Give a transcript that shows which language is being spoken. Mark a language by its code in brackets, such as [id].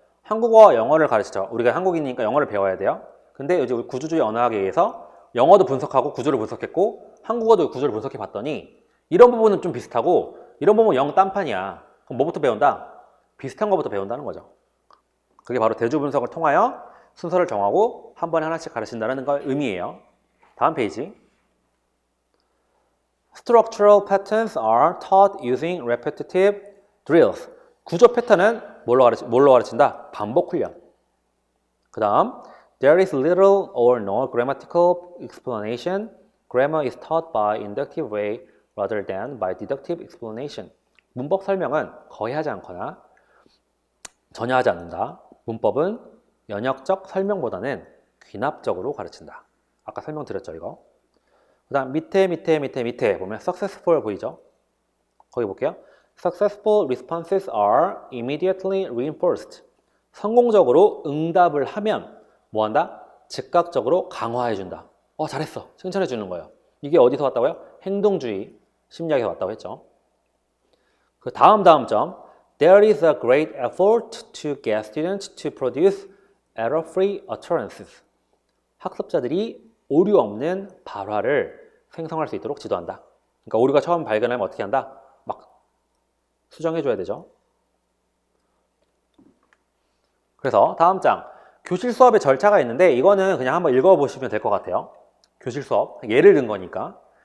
[ko] 한국어와 영어를 가르치죠. 우리가 한국인이니까 영어를 배워야 돼요. 근데 이제 우리 구조주의 언어학에 의해서 영어도 분석하고 구조를 분석했고 한국어도 구조를 분석해 봤더니 이런 부분은 좀 비슷하고 이런 부분은 영 딴판이야. 그럼 뭐부터 배운다? 비슷한 거부터 배운다는 거죠. 그게 바로 대조 분석을 통하여 순서를 정하고 한 번에 하나씩 가르친다는 걸 의미해요. 다음 페이지. [en] Structural patterns are taught using repetitive drills. [ko] 구조 패턴은 뭘로 가르친다? 반복 훈련. 그 다음 [en] There is little or no grammatical explanation. Grammar is taught by inductive way rather than by deductive explanation. [ko] 문법 설명은 거의 하지 않거나 전혀 하지 않는다. 문법은 연역적 설명보다는 귀납적으로 가르친다. 아까 설명드렸죠, 이거. 그 다음 밑에 보면 successful 보이죠? 거기 볼게요. [en] Successful responses are immediately reinforced. [ko] 성공적으로 응답을 하면 뭐한다? 즉각적으로 강화해준다. 잘했어. 칭찬해주는 거예요. 이게 어디서 왔다고요? 행동주의 심리학에서 왔다고 했죠. 그 다음 점. [en] There is a great effort to get students to produce error-free utterances. [ko] 학습자들이 오류 없는 발화를 생성할 수 있도록 지도한다. 그러니까 오류가 처음 발견하면 어떻게 한다? 막 수정해줘야 되죠. 그래서 다음 장. 교실 수업의 절차가 있는데 이거는 그냥 한번 읽어보시면 될 것 같아요. 교실 수업. 예를 든 거니까.